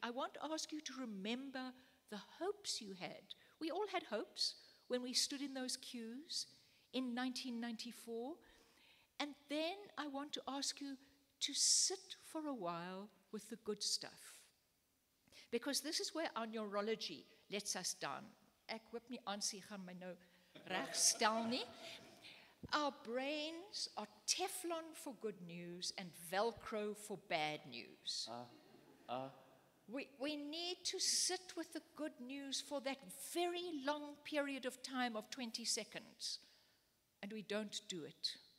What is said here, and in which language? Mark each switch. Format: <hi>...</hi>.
<en>I want to ask you to remember the hopes you had. We all had hopes when we stood in those queues in 1994. And then I want to ask you to sit for a while with the good stuff. Because this is where our neurology lets us down.</en> <af>ek hoop nie Ansie gaan my nou regstel nie.</af> <en>Our brains are Teflon for good news and Velcro for bad news. We need to sit with the good news for that very long period of time of 20 seconds, and we don't do it.</en>